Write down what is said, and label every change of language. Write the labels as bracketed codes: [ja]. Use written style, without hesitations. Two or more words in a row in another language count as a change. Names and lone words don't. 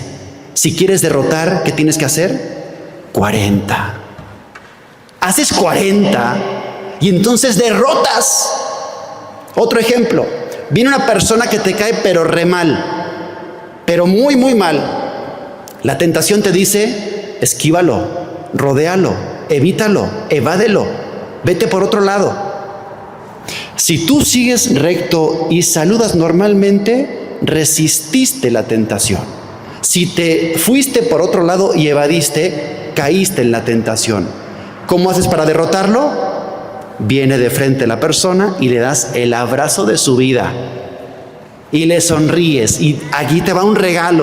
[es] Si quieres derrotar, ¿qué tienes que hacer? 40. Haces 40 y entonces derrotas. Otro ejemplo, viene una persona que te cae pero re mal, pero muy, muy mal. La tentación te dice, esquívalo, rodéalo, evítalo, evádelo, vete por otro lado. Si tú sigues recto y saludas normalmente, resististe la tentación. Si te fuiste por otro lado y evadiste, caíste en la tentación. ¿Cómo haces para derrotarlo? Viene de frente la persona y le das el abrazo de su vida y le sonríes y aquí te va un regalo.